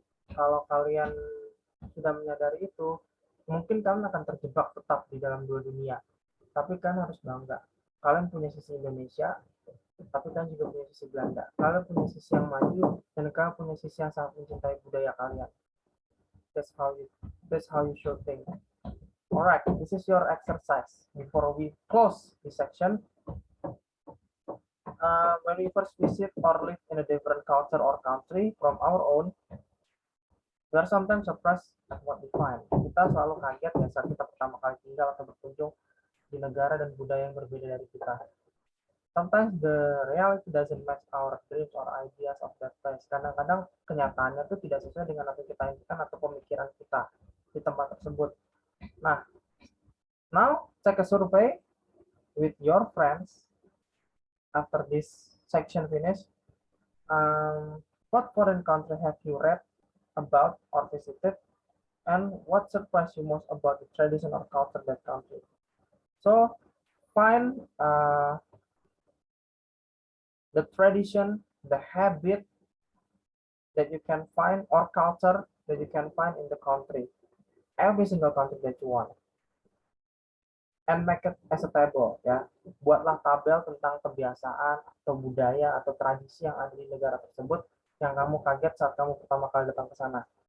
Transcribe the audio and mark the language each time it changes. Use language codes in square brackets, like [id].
[id] Kalau kalian sudah menyadari itu, mungkin kalian akan terjebak tetap di dalam dua dunia. Tapi kalian harus bangga. Kalian punya sisi Indonesia, tapi kalian juga punya sisi Belanda. Kalian punya sisi yang maju, dan kalian punya sisi yang sangat mencintai budaya kalian. [en] That's how you should think. Alright, this is your exercise. Before we close this section, when we first visit or live in a different culture or country from our own, we are sometimes surprised at what we find. [id] Kita selalu kaget ya saat kita pertama kali tinggal atau berkunjung di negara dan budaya yang berbeda dari kita. [en] Sometimes the reality doesn't match our dreams or ideas of that place. [id] Kadang-kadang kenyataannya itu tidak sesuai dengan apa yang kita inginkan atau pemikiran kita di tempat tersebut. [en] Nah, now take a survey with your friends after this section finish. What foreign country have you read about or visited, and what surprised you most about the tradition or culture of that country? So find the tradition, the habit that you can find, or culture that you can find in the country, every single country that you want, and make it as a table, ya. [id] Buatlah tabel tentang kebiasaan atau budaya atau tradisi yang ada di negara tersebut yang kamu kaget saat kamu pertama kali datang ke sana.